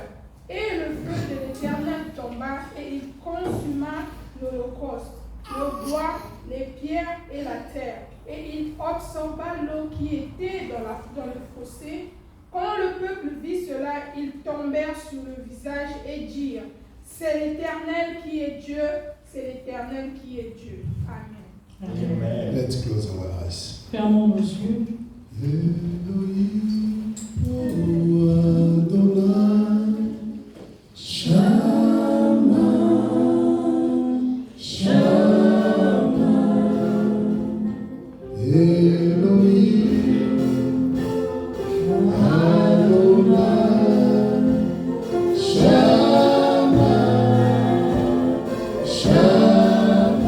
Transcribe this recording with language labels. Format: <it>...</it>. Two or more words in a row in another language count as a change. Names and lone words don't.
<fr>Et le feu de l'Éternel tomba, et il consuma l'Holocauste, le bois, les pierres et la terre. Et il absorba l'eau qui était dans le fossé. Quand le peuple vit cela, ils tombèrent sur le visage et dirent, c'est l'Éternel qui est Dieu, c'est l'Éternel qui est Dieu. Amen. Amen.</fr> <en>Let's close our eyes.</en> <fr>Fermons nos yeux.</fr> <he>אלוהים, או אדוני, שמע, שמע. אלוהים, אדוני, שמע, שמע.</he>